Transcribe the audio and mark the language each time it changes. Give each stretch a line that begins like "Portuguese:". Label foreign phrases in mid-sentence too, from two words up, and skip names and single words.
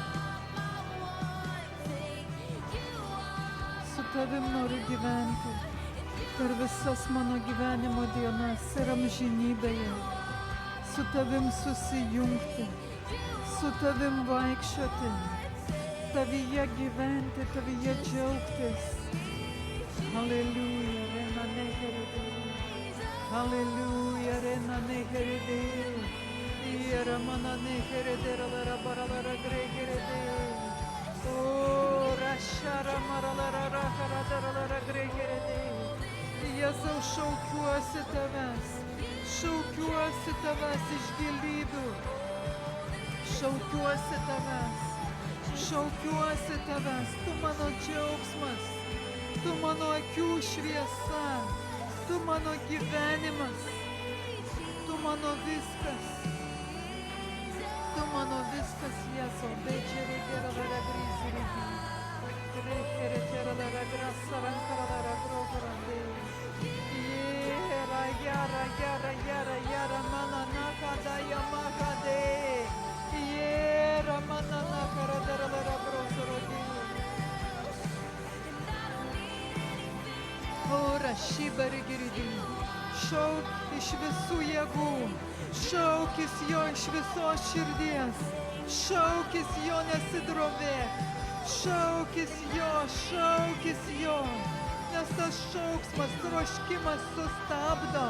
Lithuanian: Su Tavim noriu gyventi per visas mano gyvenimo dienas ir amžinybėje. Su Tavim susijungti, su Tavim vaikščioti, Tavyje gyventi, Tavyje džiaugtis. Halleluja, rena neherede. Halleluja, rena neherede. Iera mana neherede, ralara baralara greherede. O rašara maralara raharadaralara greherede. Jėzau, šaukiuosi Tavęs. Šaukiuosi Tavęs iš gylybių. Šaukiuosi Tavęs. Šaukiuosi Tavęs. Tu mano džiaugsmas. Tu mano akių šviesa. Tu mano gyvenimas. Tu mano viskas. Tu mano viskas, Jėzau. Bečiari gerala grisiri. Rekere gerala grasa rankara grogrande. Yara mana nakada yamakade. Yera mana nakara darala brosorogi. Ora šibari girdi. Šauk iš visų jėgų. Šaukis jo iš visos širdies. Šaukis jo, nesidrovėk. Šaukis jo. Nes tas šauksmas, troškimas sustabdo.